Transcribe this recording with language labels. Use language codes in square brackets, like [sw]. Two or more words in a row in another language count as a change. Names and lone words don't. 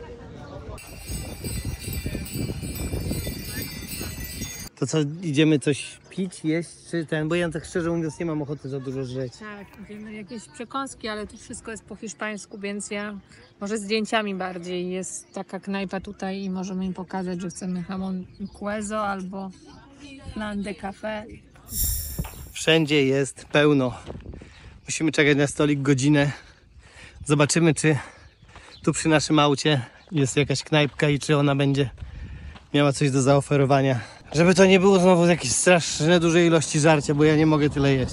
[pl] To co, idziemy coś pić, jeść, czy ten? Bo ja tak szczerze mówiąc nie mam ochoty za dużo żreć. Tak, idziemy jakieś przekąski, ale tu wszystko jest po hiszpańsku, więc ja może zdjęciami bardziej. Jest taka knajpa tutaj i możemy im pokazać, że chcemy [es] jamón queso [pl] albo [es] flan de café. [pl] Wszędzie jest pełno. Musimy czekać na stolik godzinę. Zobaczymy, czy tu przy naszym aucie jest jakaś knajpka i czy ona będzie miała coś do zaoferowania. Żeby to nie było znowu jakieś straszne duże ilości żarcia, bo ja nie mogę tyle jeść.